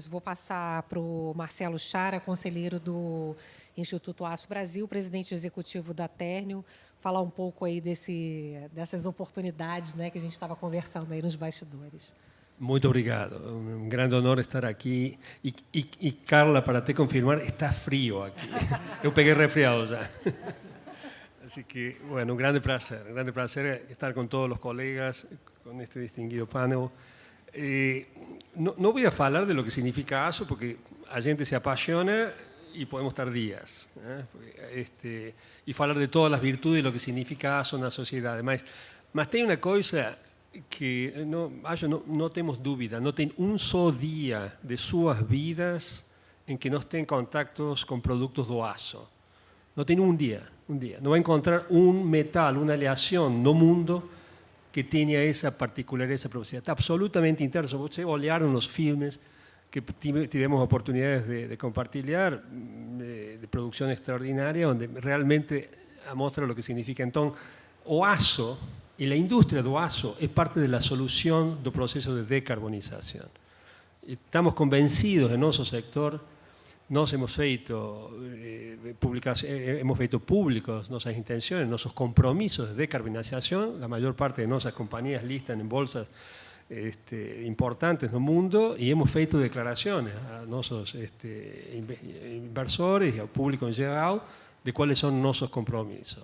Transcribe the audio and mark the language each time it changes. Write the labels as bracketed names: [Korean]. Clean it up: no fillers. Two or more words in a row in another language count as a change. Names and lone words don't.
[Portuguese] Vou passar para o Marcelo Chara, conselheiro do Instituto Aço Brasil, presidente executivo da Ternium, falar um pouco aí dessas oportunidades, né, que a gente estava conversando aí nos bastidores. Muito obrigado. [Spanish] Un grande honor estar aqui. E Carla, para te confirmar, está frío aqui. [Portuguese] Eu peguei resfriado já. [Spanish] Así que, bueno, un grande placer estar con todos los colegas, con este distinguido panel. No voy a hablar de lo que significa ASO, porque [Portuguese] a gente [Spanish] se apasiona y podemos estar días. Y hablar de todas las virtudes y lo que significa ASO na sociedade. [Portuguese] Mas tem uma coisa que [Spanish] no tenemos dúvida, no tem un só día de suas vidas en que no estén contactos con productos [Portuguese] do aço. [Spanish] No tem un día. No va a encontrar un metal, una aleación [Portuguese] no mundo que tenha essa particularidade, essa propriedade. [Spanish] Está absolutamente interno. [Portuguese] Vocês olharam nos filmes que tivemos oportunidades de compartilhar, de produção extraordinária, onde realmente mostra o que significa. Então, o aço e a indústria do aço é parte da solução do processo de decarbonização. [Spanish] Estamos convencidos em nosso sector. Nós hemos feito públicos nuestras intenciones, nuestros compromisos de decarbonización. La mayor parte de nuestras compañías listan en bolsas importantes en el mundo y hemos feito declaraciones a nuestros inversores y al público en general de cuáles son nuestros compromisos.